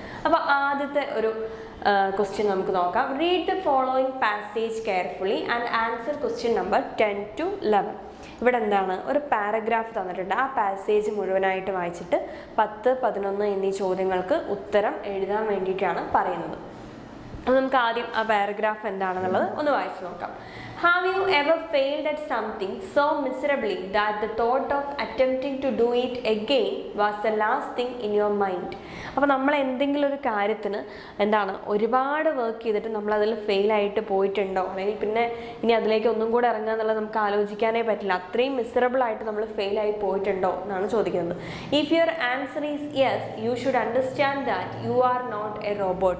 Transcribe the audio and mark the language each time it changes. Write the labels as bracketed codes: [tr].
[ml] അപ്പോൾ ആദ്യത്തെ ഒരു ക്വസ്റ്റ്യൻ നമുക്ക് നോക്കാം. [en] Read the following passage carefully and answer question number 10 to 11. [ml] ഇവിടെ എന്താണ്? ഒരു പാരഗ്രാഫ് തന്നിട്ടുണ്ട്. ആ പാസേജ് മുഴുവനായിട്ട് വായിച്ചിട്ട് 10, 11 എന്നീ ചോദ്യങ്ങൾക്ക് ഉത്തരം എഴുതാൻ വേണ്ടിയിട്ടാണ് പറയുന്നത്. അപ്പോൾ നമുക്ക് ആദ്യം ആ പാരഗ്രാഫ് എന്താണെന്നുള്ളത് ഒന്ന് വായിച്ചു നോക്കാം. [en] Have you ever failed at something so miserably that the thought of attempting to do it again was the last thing in your mind? [ml] അപ്പോൾ നമ്മൾ എന്തെങ്കിലും ഒരു കാര്യത്തിന് എന്താണ് ഒരുപാട് വർക്ക് ചെയ്തിട്ട് നമ്മൾ അതിൽ ഫെയിലായിട്ട് പോയിട്ടുണ്ടോ, അല്ലെങ്കിൽ പിന്നെ ഇനി അതിലേക്ക് ഒന്നും കൂടെ ഇറങ്ങുക എന്നുള്ളത് നമുക്ക് ആലോചിക്കാനേ പറ്റില്ല. അത്രയും മിസറബിളായിട്ട് നമ്മൾ ഫെയിലായി പോയിട്ടുണ്ടോ എന്നാണ് ചോദിക്കുന്നത്. [en] If your answer is yes, you should understand that you are not a robot.